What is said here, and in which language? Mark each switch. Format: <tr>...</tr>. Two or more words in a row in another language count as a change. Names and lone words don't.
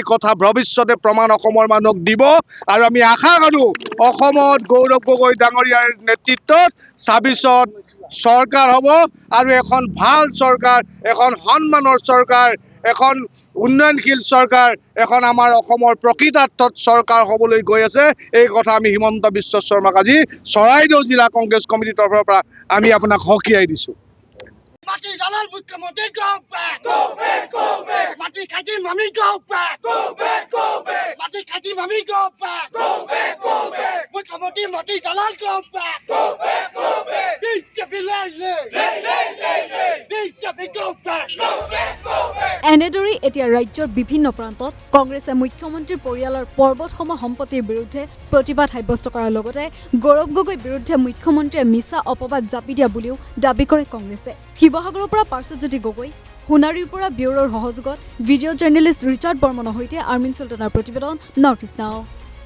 <as>কথা ভৱিষ্যতে প্ৰমাণ অসমৰ মানুহক দিব আৰু আমি আশা কৰোঁ অসমত গৌৰৱ গগৈ ডাঙৰীয়াৰ নেতৃত্বত 26ত চৰকাৰ হ'ব আৰু এখন ভাল চৰকাৰ এখন সন্মানৰ চৰকাৰ এখন উন্নয়নশীল চৰকাৰ এখন আমাৰ অসমৰ প্ৰকৃতাৰ্থত চৰকাৰ হ'বলৈ গৈ আছে এই কথা আমি হিমন্ত বিশ্ব শৰ্মাক আজি চৰাইদেউ জিলা কংগ্ৰেছ কমিটিৰ তৰফৰ পৰা আমি আপোনাক সকীয়াই দিছোঁ মাটি দালাল মুখ্যমন্ত্রী</as> <en>go back</en> <as>মাটি খাটি মামি</as> <en>go back</en> <as>মাটি খাটি মামি</as> <en>go back</en> <as>মুখ্যমন্ত্রী মাটি দালাল</as> <en>go back</en> <as>বিজেপি লে বিজেপি</as> <en>go back</en> <as>এনেদৰেই এতিয়া ৰাজ্যৰ বিভিন্ন প্ৰান্তত কংগ্ৰেছে মুখ্যমন্ত্ৰীৰ পৰিয়ালৰ পৰ্বতসম সম্পত্তিৰ বিৰুদ্ধে প্ৰতিবাদ সাব্যস্ত কৰাৰ লগতে গৌৰৱ গগৈৰ বিৰুদ্ধে মুখ্যমন্ত্ৰীয়ে মিছা অপবাদ জাপি দিয়া বুলিও দাবী কৰে কংগ্ৰেছে শিৱসাগৰৰ পৰা পাৰ্শ্বজ্যোতি গগৈ সোণাৰীৰ পৰা ব্যুৰোৰ সহযোগত ভিডিঅ' জাৰ্নেলিষ্ট ৰিচাৰ্ড বৰ্মনৰ সৈতে আৰ্মিন চুলতানৰ প্ৰতিবেদন নৰ্থ ইষ্ট নাও</as>